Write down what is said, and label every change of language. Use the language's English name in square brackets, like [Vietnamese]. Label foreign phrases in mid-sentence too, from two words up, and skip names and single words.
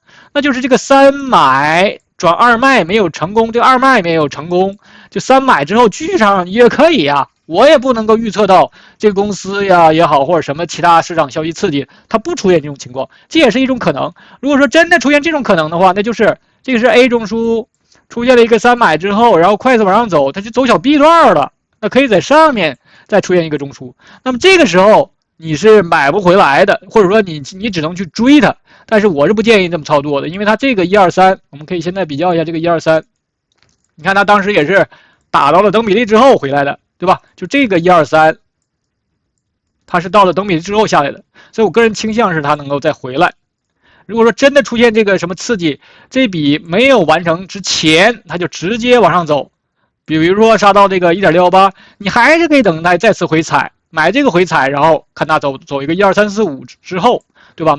[Chinese] 那就是這個3買轉2賣沒有成功，這個2賣沒有成功，就3買之後繼續上也可以啊。我也不能夠預測到這個公司呀也好，或者什麼其他市場消息刺激，它不出現這種情況，這也是一種可能。如果說真的出現這種可能的話，那就是這個是 A 中樞出現了一個3買之後，然後快速往上走，它就走小 B 段了，那可以在上面再出現一個中樞。那麼這個時候你是買不回來的，或者說你只能去追它。但是我是不建議這麼操作的，因為它這個123，我們可以現在比較一下這個123，你看它當時也是打到了等比例之後回來的，對吧？就這個123，它是到了等比例之後下來的，所以我個人傾向是它能夠再回來。如果說真的出現這個什麼刺激，這筆沒有完成之前，它就直接往上走，比如說殺到這個1.118，你還是可以等待再次回踩，買這個回踩，然後看它走一個12345之後，對吧？